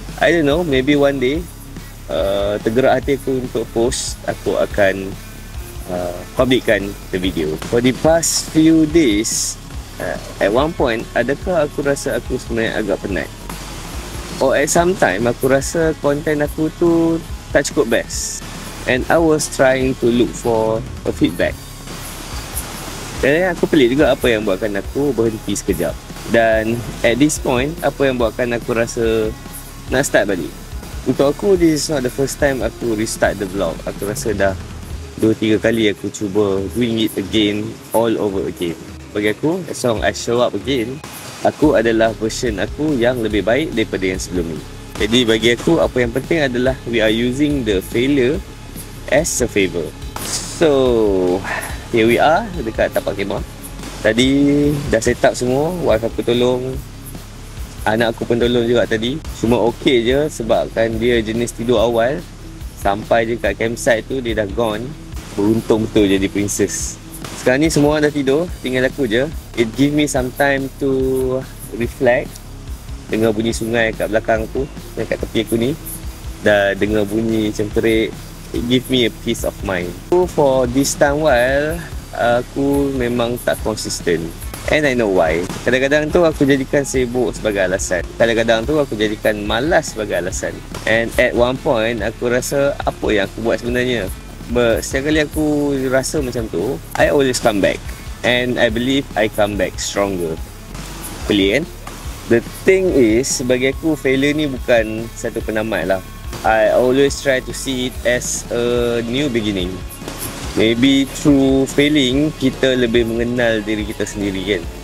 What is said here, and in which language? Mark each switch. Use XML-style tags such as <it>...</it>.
<en>I don't know, maybe one day</en> <ms>tergerak hati aku untuk post, aku akan publikkan</ms> <en>the video. For the past few days, at one point,</en> <ms>adakah aku rasa aku sebenarnya agak penat?</ms> <en>Or at some time,</en> <ms>aku rasa konten aku tu tak cukup best.</ms> <en>And I was trying to look for a feedback.</en> <ms>Dan aku pelik juga apa yang buatkan aku berhenti sekejap. Dan</ms> <en>at this point,</en> <ms>apa yang buatkan aku rasa nak start balik. Untuk aku,</ms> <en>this is not the first time</en> <ms>aku</ms> <en>restart the vlog.</en> <ms>Aku rasa dah 2-3 kali aku cuba</ms> <en>doing it again, all over again.</en> <ms>Bagi aku,</ms> <en>as long as I show up again,</en> <ms>aku adalah version aku yang lebih baik daripada yang sebelum ni. Jadi bagi aku, apa yang penting adalah</ms> <en>we are using the failure as a favor. So, here we are</en> <ms>dekat tapak kemah. Tadi dah set up semua, wife aku tolong, anak aku pun tolong juga tadi. Semua okey je sebabkan dia jenis tidur awal. Sampai je kat campsite tu dia dah gone. Beruntung betul jadi princess. Sekarang ni semua dah tidur, tinggal aku je.</ms> <en>It give me some time to reflect.</en> <ms>Dengar bunyi sungai kat belakang aku, yang kat tepi aku ni. Dah dengar bunyi cemperik.</ms> <en>It give me a peace of mind. So for this time while,</en> <ms>aku memang tak konsisten.</ms> <en>And I know why.</en> <ms>Kadang-kadang tu aku jadikan sibuk sebagai alasan. Kadang-kadang tu aku jadikan malas sebagai alasan.</ms> <en>And at one point,</en> <ms>aku rasa apa yang aku buat sebenarnya. But setiap kali aku rasa macam tu,</ms> <en>I always come back. And I believe I come back stronger.</en> <ms>Pelik kan?</ms> <en>The thing is,</en> <ms>bagi aku failure ni bukan satu penamat lah.</ms> <en>I always try to see it as a new beginning. Maybe through failing,</en> <ms>kita lebih mengenal diri kita sendiri kan.</ms>